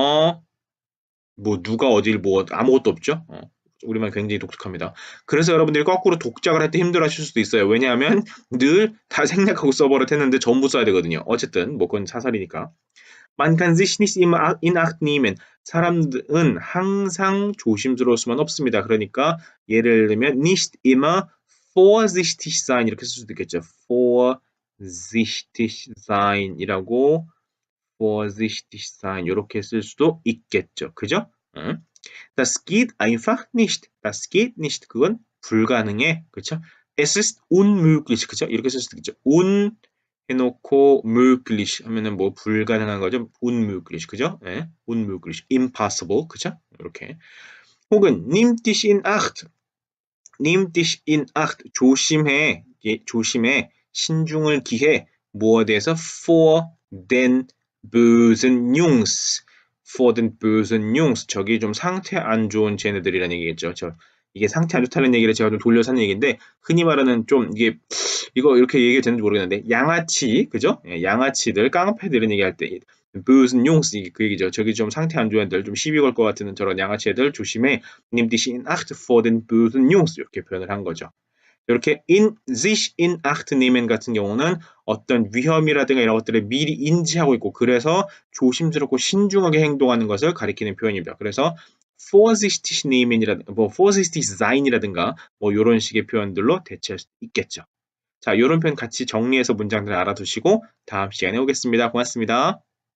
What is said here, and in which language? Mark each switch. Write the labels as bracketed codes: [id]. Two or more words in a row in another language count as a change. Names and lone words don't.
[ko] 뭐 누가 어딜 뭐 아무것도 없죠. 우리말 굉장히 독특합니다. 그래서 여러분들이 거꾸로 독작을 할 때 힘들어하실 수도 있어요. 왜냐하면 늘 다 생략하고 써버릇했는데 전부 써야 되거든요. 어쨌든 뭐 그건 사설이니까. [de] Man kann sich nicht immer in acht nehmen. [ko] 사람들은 항상 조심스러울 수만 없습니다. 그러니까 예를 들면 [de] nicht immer vorsichtig sein [ko] 이렇게 쓸 수도 있겠죠. [de] vorsichtig sein [ko] 이라고 [de] vorsichtig sein [ko] 이렇게 쓸 수도 있겠죠. 그죠? [de] Das geht einfach nicht. Das geht nicht. [ko] 그건 불가능해. 그렇죠? [de] Es ist unmöglich. [ko] 그렇죠? 이렇게 쓸 수도 있죠. 해놓고 möglich 하면은 뭐 불가능한 거죠. unmöglich. 그죠? 네. unmöglich. [en] impossible. [ko] 그죠? 이렇게. 혹은 [de] nimm dich in acht. nimm dich in acht. [ko] 조심해. 예, 조심해. 신중을 기해. 무엇에 대해서? [de] for den bösen Jungs. for den bösen Jungs. [ko] 저기 좀 상태 안 좋은 쟤네들이라는 얘기겠죠. 이게 상태 안 좋다는 얘기를 제가 좀 돌려서 하는 얘기인데 흔히 말하는 좀 이게 이거 이렇게 얘기가 되는지 모르겠는데 양아치 그죠? 예, 양아치들 깡패들은 얘기할 때 [de] bösen Jungs [ko] 그 얘기죠. 저기 좀 상태 안 좋은 애들 좀 시비 걸 것 같은 저런 양아치 애들 조심해. [de] nimm dich in acht vor den bösen Jungs [ko] 이렇게 표현을 한 거죠. 이렇게 [de] sich in acht nehmen [ko] 같은 경우는 어떤 위험이라든가 이런 것들을 미리 인지하고 있고 그래서 조심스럽고 신중하게 행동하는 것을 가리키는 표현입니다. 그래서 [de] vorsichtig nehmen [ko] 이라든가 뭐 [de] vorsichtig sein [ko] 이라든가 뭐 이런 식의 표현들로 대체할 수 있겠죠. 자, 이런 표현 같이 정리해서 문장들 알아두시고 다음 시간에 오겠습니다. 고맙습니다.